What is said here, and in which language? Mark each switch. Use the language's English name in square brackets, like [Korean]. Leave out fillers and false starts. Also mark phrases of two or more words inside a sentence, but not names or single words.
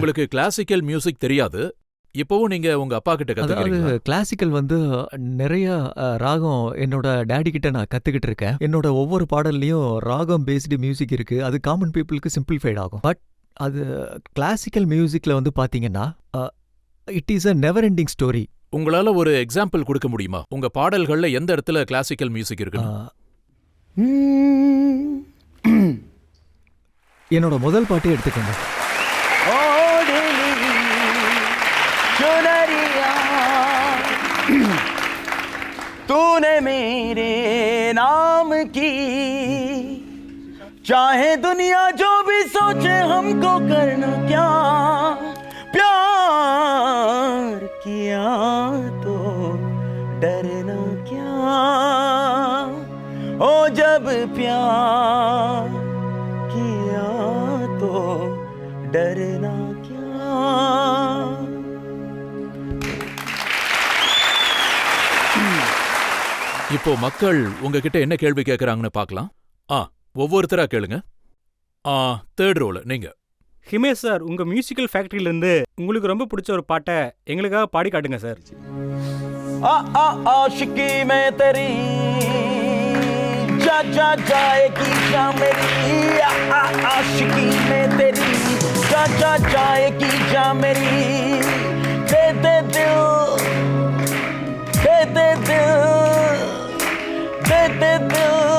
[Tamil] உங்களுக்கு [English] classical music [Tamil] தெரியாது. இப்போவும் நீங்க உங்க அப்பா கிட்ட கத்துக்கிறீங்களா? கிளாசிக்கல் நிறைய ராகம் என்னோட டாடி கிட்ட நான் கத்துக்கிட்டு இருக்கேன். என்னோட ஒவ்வொரு பாடல்லையும் ராகம் [English] based music [Tamil] இருக்கு. அது [English] common people simplified [Tamil] ஆகும். பட் அது [English] classical music [Tamil] பாத்தீங்கன்னா [English] it is a never ending story. [Tamil] உங்களால ஒரு எக்ஸாம்பிள் கொடுக்க முடியுமா? உங்க பாடல்கள்ல எந்த இடத்துல [English] classical music [Tamil] இருக்கு? என்னோட முதல் பாட்டே எடுத்துக்கோங்க. [Hindi] तूने मेरे नाम की चाहे दुनिया जो भी सोचे हमको करना क्या, प्यार किया तो डरना क्या, ओ जब प्यार किया तो डरना क्या. [Tamil] இப்போ மக்கள் உங்ககிட்ட என்ன கேள்வி கேட்கறாங்கன்னு பார்க்கலாம். ஒவ்வொருத்தரா கேளுங்க. [English] third row [Tamil] நீங்க. ஹிமேஷ் சார், உங்க [English] musical factory [Tamil] இருந்து உங்களுக்கு ரொம்ப பிடிச்ச ஒரு பாட்டை எங்களுக்காக பாடி காட்டுங்க சார். [Hindi] आशिकी में तेरी जा जा जाएगी जा मेरी आशिकी में तेरी जा जा जाएगी जा मेरी दे दे दिल दे दे दिल दे दे दिल